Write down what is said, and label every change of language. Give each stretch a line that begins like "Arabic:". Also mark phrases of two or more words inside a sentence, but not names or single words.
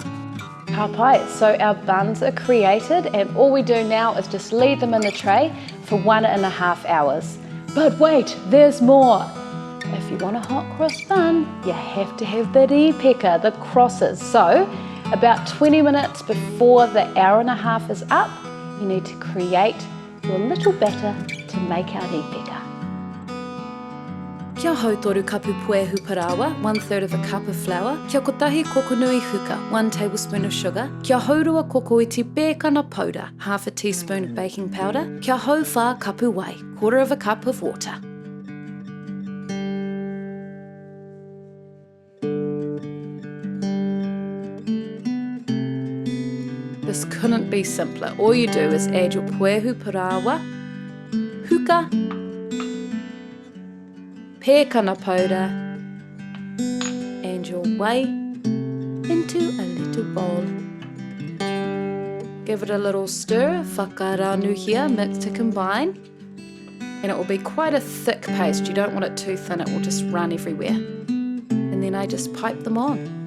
English: Pai, so our buns are created and all we do now is just leave them in the tray for 1.5 hours. But wait, there's more. If you want a hot cross bun, you have to have the rīpeka, the crosses. So about 20 minutes before the 1.5 hours is up, you need to create your little batter to make our rīpeka.
Māori: Kia hau toru kapu Puehu parawa,
English: 1/3 of a cup of flour.
Māori: Kia kotahi kokonui huka,
English: 1 tablespoon of sugar.
Māori: Kia haurua kokoiti pēkana powder,
English: 1/2 teaspoon of baking powder.
Māori: Kia hau whā kapu wai,
English: 1/4 of a cup of water. This couldn't be simpler. All you do is add your
Māori: Puehu parawa,
English: huka, pēkana powder and your whey into a little bowl. Give it a little stir,
Māori: whakaranu here,
English: mix to combine, and it will be quite a thick paste. You don't want it too thin, it will just run everywhere. And then I just pipe them on.